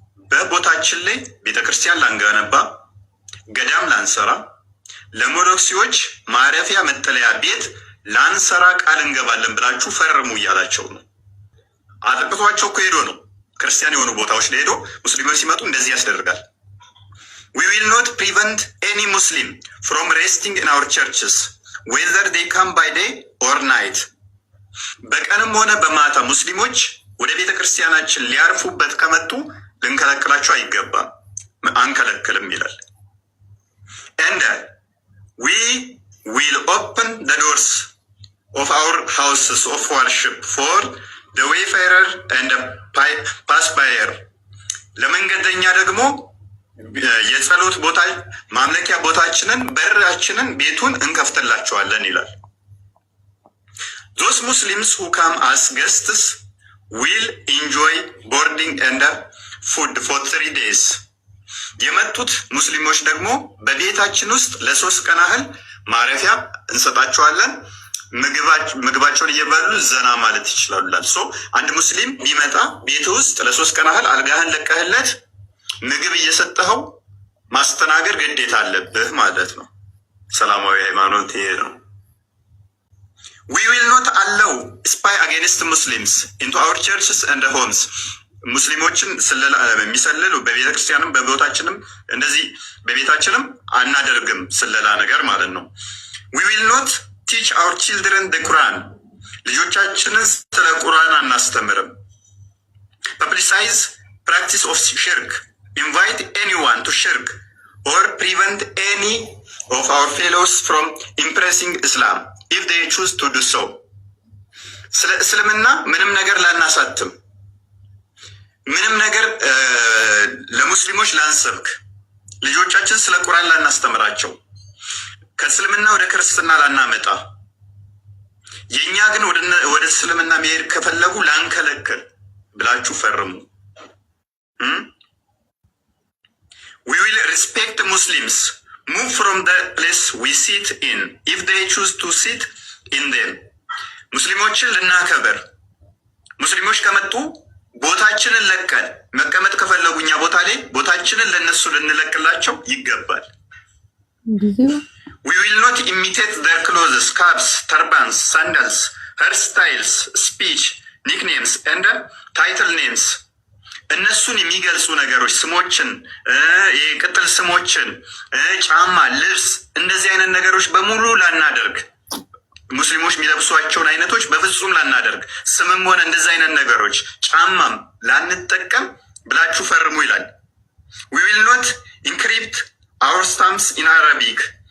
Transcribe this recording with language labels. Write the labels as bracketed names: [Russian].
[Amharic] በቦታችን ላይ ቤተክርስቲያን ላንገነባ፣ ገዳም ላንሰራ፣ ለሞኖክሲዎች ማረፊያ መጠለያ ቤት ላንሰራ ቃል እንገባለን ብላችሁ ፈርሙ እያላቸው ነው። አጥቅቷቸው እኮ ሄዶ ነው ክርስቲያን የሆኑ ቦታዎች ላይ ሄዶ ሙስሊሞች ሲመጡ እንደዚህ ያስደርጋል። [English] We will not prevent any Muslim from resting in our churches, whether they come by day or night. [Amharic] በቀንም ሆነ በማታ ሙስሊሞች ወደ ቤተ ክርስቲያናችን ሊያርፉበት ከመጡ ልንከለክላቸው አይገባም፣ አንከለክልም ይላል። [English] And we will open the doors of our houses of worship for the wayfarer and the passenger. [Amharic] ለመንገደኛ ደግሞ የጸሎት ቦታ ማምለኪያ ቦታችንን በራችንን ቤቱን እንከፍትላቸዋለን ይላል። [English] Those Muslims who come as guests will enjoy boarding and food for 3 days. [Amharic] የመጡት ሙስሊሞች ደግሞ በቤታችን ውስጥ ለ3 ቀን ያህል ማረፊያ እንሰጣቸዋለን። ምግባቸውን እየበሉ ዘና ማለት ይችላሉ። ሶ አንድ ሙስሊም ቢመጣ ቤት ውስጥ ለ3 ቀን ያህል አልጋህን ለቀህለት ምግብ እየሰጠኸው ማስተናገድ ግዴታ አለብህ ማለት ነው። ሰላማዊ ሃይማኖት ይሄ ነው። [English] We will not allow spy against Muslims into our churches and homes. [Amharic] ሙስሊሞችን የሚሰልሉ በቤተክርስቲያንም በቦታችንም እንደዚህ በቤታችንም አናደርግም ስለላ ነገር ማለት ነው። [English] We will not teach our children the Quran. [Amharic] ልጆቻችንን ስለ ቁርአን አናስተምርም። [English] Publicize practice of shirk. Invite anyone to shirk or prevent any of our fellows from embracing Islam if they choose to do so. [Amharic] ስለ እስልምና ምንም ነገር ላናሳትም፣ ምንም ነገር ለሙስሊሞች ላንሰብክ፣ ልጆቻችን ስለ ቁርአን ላናስተምራቸው፣ ከእስልምና ወደ ክርስትና ላናመጣ፣ የኛ ግን ወደ እስልምና መሄድ ከፈለጉ ላንከለክል ብላችሁ ፈርሙ። [English] We will respect Muslims, move from the place we sit in if they choose to sit in them. [Amharic] ሙስሊሞችን ልናከብር፣ ሙስሊሞች ከመጡ ቦታችንን ለቀን መቀመጥ ከፈለጉኛ ቦታ ላይ ቦታችንን ለነሱ ልንለቅላቸው ይገባል። [English] We will not imitate their clothes, caps, turbans, sandals, hairstyles, speech, nicknames and title names. [Amharic] እነሱን የሚገልጹ ነገሮች ስሞችን፣ የቅጥል ስሞችን፣ ጫማ፣ ልብስ እንደዚህ አይነት ነገሮች በሙሉ ላናደርግ፣ ሙስሊሞች የሚለብሷቸውን አይነቶች በፍጹም ላናደርግ፣ ስምም ሆነ እንደዚህ አይነት ነገሮች ጫማም ላንጠቀም ብላችሁ ፈርሙ ይላል። [English] We will not encrypt our stamps in Arabic.